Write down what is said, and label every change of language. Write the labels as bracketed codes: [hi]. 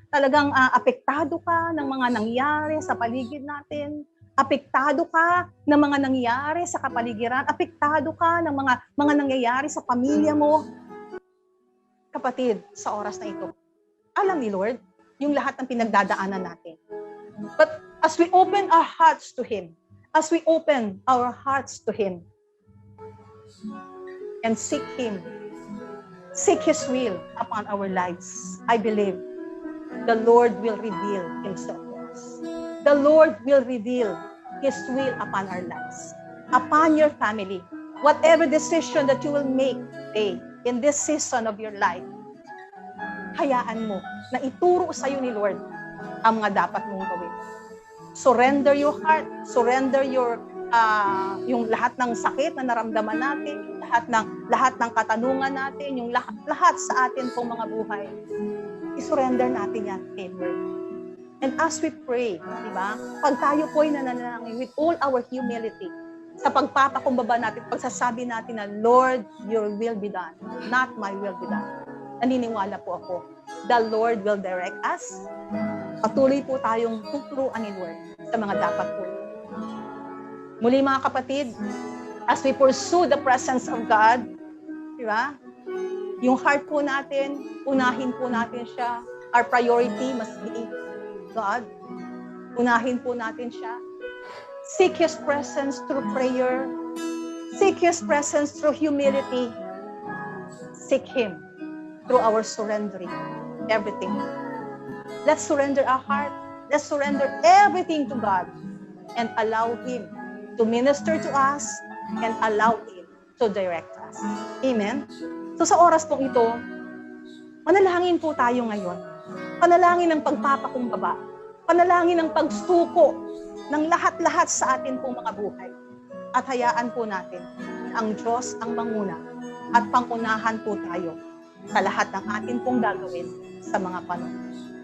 [tl] Talagang apektado ka ng mga nangyari sa paligid natin. Apektado ka ng mga nangyayari sa kapaligiran. Apektado ka ng mga nangyayari sa pamilya mo. Kapatid, sa oras na ito, alam ni Lord yung lahat ng pinagdadaanan natin. [en] But as we open our hearts to Him, as we open our hearts to Him, and seek Him, seek His will upon our lives, I believe the Lord will reveal Himself to us. The Lord will reveal His will upon our lives, upon your family. Whatever decision that you will make today, in this season of your life, [tl] hayaan mo na ituro sa iyo ni Lord ang mga dapat mong gawin. [en] Surrender your heart, surrender [tl] yung lahat ng sakit na naramdaman natin, lahat ng katanungan natin, yung lahat sa atin pong mga buhay. I-surrender natin yan kay Lord. [en] And as we pray, [tl] di ba? Pag tayo po'y nananalangin [en] with all our humility, [tl] sa pagpapakumbaba natin, pagsasabi natin na, [en] Lord, your will be done, [tl] not my will be done. Naniniwala po ako, [en] the Lord will direct us. [tl] Patuloy po tayong tuturuan ni Lord sa mga dapat po. Muli mga kapatid, [en] as we pursue the presence of God, [tl] di ba? Yung heart po natin, unahin po natin siya. [en] Our priority must be God. [tl] Unahin po natin siya. [en] Seek His presence through prayer. Seek His presence through humility. Seek Him through our surrendering everything. Let's surrender our heart. Let's surrender everything to God and allow Him to minister to us and allow Him to direct us. Amen? [tl] So sa oras pong ito, manalangin po tayo ngayon. Panalangin ng pagpapakumbaba. Panalangin ng pagsuko ng lahat-lahat sa atin pong mga buhay. At hayaan po natin ang Diyos ang manguna at pangunahan po tayo sa lahat ng atin pong gagawin sa mga panahon.